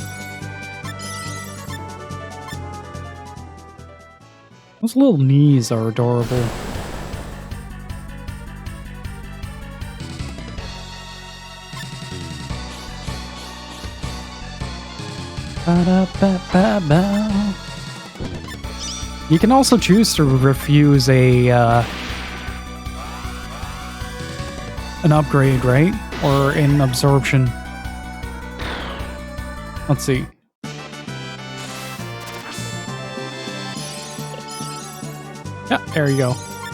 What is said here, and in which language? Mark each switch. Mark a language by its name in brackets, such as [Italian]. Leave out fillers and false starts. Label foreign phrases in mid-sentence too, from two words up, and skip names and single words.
[English] Those little knees are adorable. Ba-da-ba-ba-ba. You can also choose to refuse an upgrade, right? Or an absorption. Let's see. Yeah, there you go.